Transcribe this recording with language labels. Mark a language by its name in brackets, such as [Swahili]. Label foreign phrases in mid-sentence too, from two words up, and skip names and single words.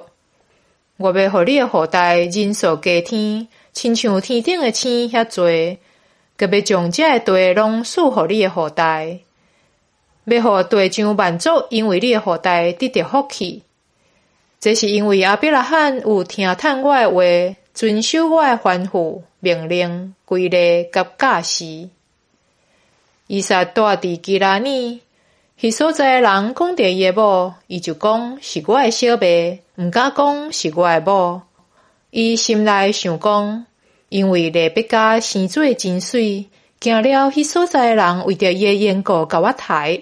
[Min Nan Chinese] 我要予你的后代人数加添，亲像天顶的星遐多，阁要将这个地拢赐予你的后代。要予地上万族因为你的后代得到福气。这是因为亚伯拉罕有听叹我的话，遵守我的吩咐、命令、规例甲教示。以撒住伫基拉尼，迄所在的人讲着伊的某，伊就讲是我的小妹，毋敢讲是我的某。伊心内想讲，因为利百加生做真水，惊了迄所在的人为着伊的缘故甲我杀。